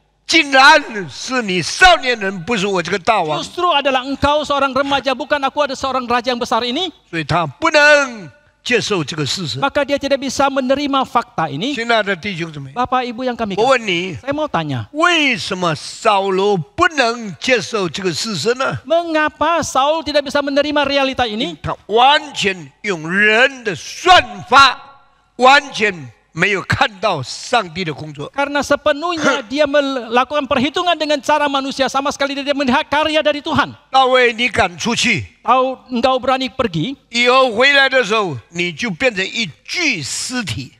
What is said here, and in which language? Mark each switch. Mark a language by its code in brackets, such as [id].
[zh] 竟然是你少年人，不是我这个大王？ [id] justru adalah engkau seorang remaja, bukan aku ada seorang raja yang besar ini? [zh] 所以他不能接受这个事实。 [id] Maka dia tidak bisa menerima fakta ini. [zh] 亲爱的弟兄姊妹， [id] Bapak Ibu yang kami [zh] 我 [id] kasih, [zh] 问你， [id] saya mau tanya, [zh] 为什么扫罗不能接受这个事实呢？ [id] mengapa Saul tidak bisa menerima realita ini? [zh] 他完全用人的算法，完全没有看到上帝的工作。 [id] Karena sepenuhnya dia melakukan perhitungan dengan cara manusia, sama sekali dia melihat karya dari Tuhan. [zh] 大卫，你敢出去， [id] Tahu engkau berani pergi [zh] 以后回来的时候，你就变成一具尸体。